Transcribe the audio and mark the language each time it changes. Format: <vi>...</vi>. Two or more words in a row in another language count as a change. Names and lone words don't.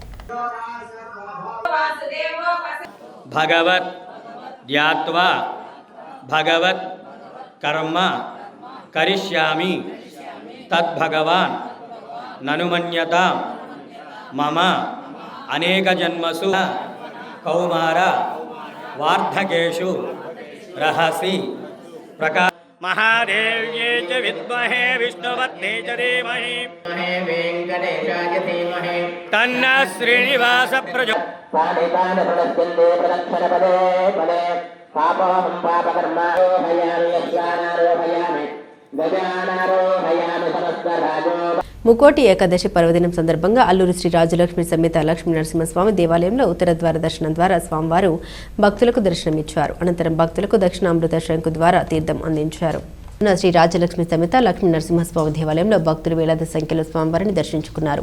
<sa>భగవత్ ధ్యాత్వా భగవత్ కర్మ కరిష్యామి తద్భగవాన్ ననుమన్యత మమ అనేక జన్మసు కౌమార వార్ధకేషు రహసి महादेव्यै च विद्महे विष्णुपत्न्यै च धीमहि वेङ्कटेशाय धीमहि तन्नः श्रीनिवास प्रदक्षिणे पदे पापोऽहं पापकर्मारोहयामि यज्ञानारोहयामि गजानारोहयामि सहस्रराजो</sa> <te>ముకోటి ఏకాదశి పర్వదినం సందర్భంగా అల్లూరి శ్రీ రాజలక్ష్మి సమేత లక్ష్మీ నరసింహస్వామి దేవాలయంలో ఉత్తర ద్వార దర్శనం ద్వారా స్వామివారు భక్తులకు దర్శనమిచ్చారు. అనంతరం భక్తులకు దక్షిణామృత శంకు ద్వారా తీర్థం అందించారు. శ్రీ రాజలక్ష్మి సమేత లక్ష్మీ నరసింహస్వామి దేవాలయంలో భక్తులు వేలాది సంఖ్యలో స్వామివారిని దర్శించుకున్నారు.</te>